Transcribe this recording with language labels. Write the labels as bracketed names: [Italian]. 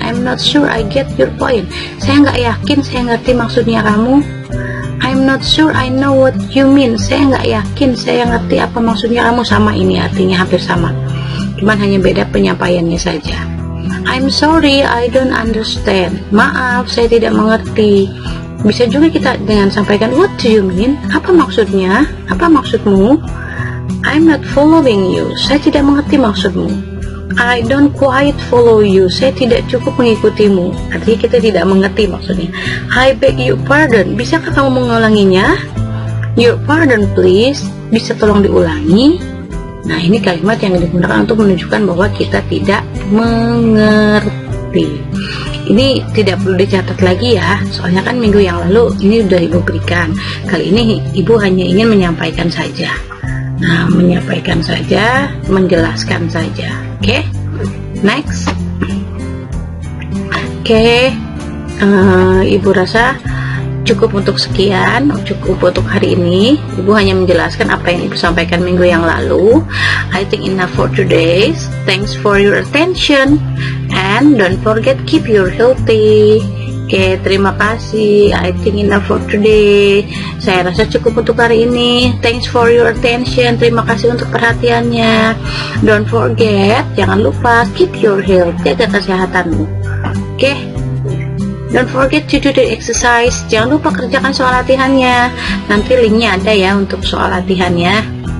[English] I'm not sure I get your point. [Indonesian] Saya nggak yakin saya ngerti maksudnya kamu. [English] I'm not sure I know what you mean. [Indonesian] Saya nggak yakin saya ngerti apa maksudnya kamu. Sama, ini artinya hampir sama, cuman hanya beda penyampaiannya saja. [English] I'm sorry I don't understand. [Indonesian] Maaf, saya tidak mengerti. Bisa juga kita dengan sampaikan [English] what do you mean? [Indonesian] Apa maksudnya? Apa maksudmu? [English] I'm not following you. [Indonesian] Saya tidak mengerti maksudmu. [English] I don't quite follow you. [Indonesian] Saya tidak cukup mengikutimu. Artinya kita tidak mengerti maksudnya. [English] I beg your pardon. [Indonesian] Bisakah kamu mengulanginya? [English] Your pardon please. [Indonesian] Bisa tolong diulangi? Nah, ini kalimat yang digunakan untuk menunjukkan bahwa kita tidak mengerti. Ini tidak perlu dicatat lagi ya, soalnya kan minggu yang lalu ini udah ibu berikan. Kali ini ibu hanya ingin menyampaikan saja. Nah, menyampaikan saja, menjelaskan saja. [English] Oke, next. [Indonesian] Oke, ibu rasa cukup untuk sekian, cukup untuk hari ini. Ibu hanya menjelaskan apa yang ibu sampaikan minggu yang lalu. [English] I think enough for today. Thanks for your attention and don't forget keep your healthy. [Indonesian] Oke, terima kasih. [English] I think enough for today. [Indonesian] Saya rasa cukup untuk hari ini. [English] Thanks for your attention. [Indonesian] Terima kasih untuk perhatiannya. [English] Don't forget, [Indonesian] jangan lupa [English] keep your health. [Indonesian] Jaga kesehatanmu. [English] Oke. Don't forget to do the exercise. [Indonesian] Jangan lupa kerjakan soal latihannya. Nanti linknya ada ya untuk soal latihannya.